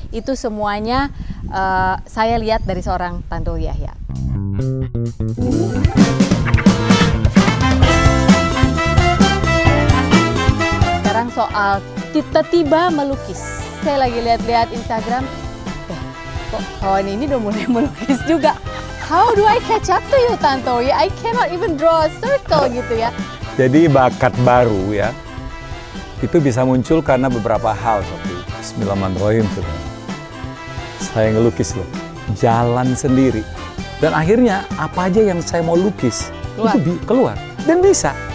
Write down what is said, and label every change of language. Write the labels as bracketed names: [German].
[Indonesian] Itu semuanya saya lihat dari seorang Tantowi Yahya. Sekarang soal tiba-tiba melukis. Saya lagi lihat-lihat Instagram, kok kawan ini udah mulai melukis juga. [English] How do I catch up to you, Tantowi? I cannot even draw a circle [Indonesian] gitu ya. Jadi bakat baru ya, itu bisa muncul karena beberapa hal. Bismillahirrahmanirrahim. Saya ngelukis loh, jalan sendiri. Dan akhirnya apa aja yang saya mau lukis, itu keluar. Dan bisa.